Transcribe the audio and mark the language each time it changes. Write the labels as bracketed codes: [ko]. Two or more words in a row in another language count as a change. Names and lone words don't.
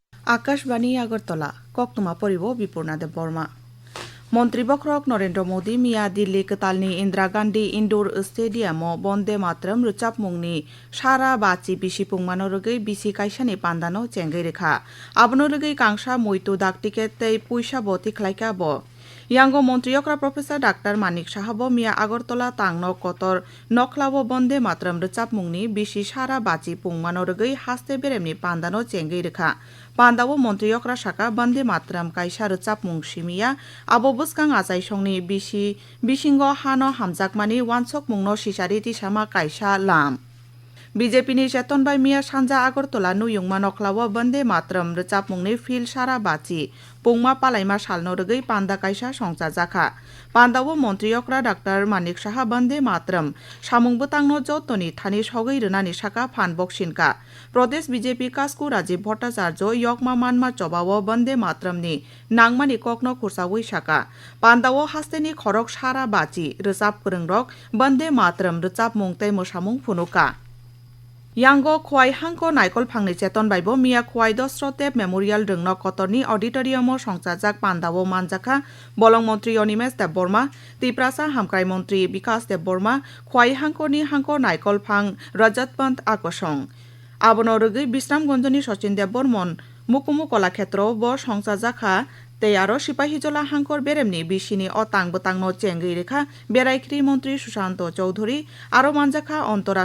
[trp] আকাশবাণী আগরতলা কক্তমা পরিব বিপূর্ণা দেব বর্মা মন্ত্রী বক্রক নরেন্দ্র মোদী মিয়া দিল্লি কতালনি ইন্দিরা গান্ধী ইনডোর স্টেডিয়াম বন্দে মাতরম রুচাপ মুংনি সারা বাচি বিসি পুংমানো রগৈ বিসি কাইসানি পান্দানো চেঙ্গৈ রেখা আবনো রগৈ কাংসা মইতু ডাক টিকেট তৈ পয়সা ব তিখলাইকা ব ইয়াঙ্গ মন্ত্রীয়করা প্রফেসর ডাক্তার মানিক সাহাব মিয়া আগরতলা তাংন কতর নখলাব বন্দে মাতরম রুচাপ মুংনি বিসি সারা বাচি পুংমানো রগৈ হাস্তে বেরেমনি পান্দানো চেঙ্গৈ রেখা পান্দাবো মন্ত্রীয়করা শাখা বন্দে মাতরম কাইসা রুচাপ মুং সিমিয়া আবো বুসকাং আচাই সংনি বিসিঙ্গ হানো হামজাকমানি ওয়ানসক মুংনো সিসারি তিসামা কাইসা লাম বিজেপিনি চেতনবাই মিয়া সানজা আগরতলা নুয়ুংমা নখলাও বন্দে মাতরম রুচাপ মুংনি ফিল সারা বাচি পুংমা পালাইমা সালনো রগৈ পান্দা কাইসা সংসা জাখা পান্দাও মন্ত্রীয়করা ডাক্তার মানিক সাহা বন্দে মাতরম সামুংবো তাংনো যতনি থানি সগৈ রুনানি শাখা ফান বক্সিনকা প্রদেশ বিজেপি কাসকু রাজীব ভট্টাচার্য ইয়কমা মানমা চবাও বন্দে মাতরমনি নাংমানি ককনো খুরসাউই শাখা পান্দাও হাস্তেনি খরক সারা বাচি রুচাপ করংরক বন্দে মাতরম রুচাপ মুংতৈ মোসামুং ফুনুকা यांग खवाई हांको नाइकल फांगनि चेतन बाइबो मिया खवाई दस्रतेब मेमोरियल रंगन कतरनि ऑडिटोरियम संसाजाक पांदावो मानजाखा बलं मंत्री अनिमेश देबबर्मा तिप्रासा हामक्राई मंत्री विकास देबबर्मा खवाई हांकोनि हांको नाइकल फांग रजत पंत आकसं आबनो रगै बिश्रामगंजनि सचिन देबबर्मन मुकुमु कलाक्षेत्र ब संसाजाखा तै आरो सिपाहीजला हांकर बेरेमनि बिसिनि अतां बोतांनो चेंगै रेखा बेरायख्रि मंत्री सुशांत चौधरी आरो मानजाखा अंतरा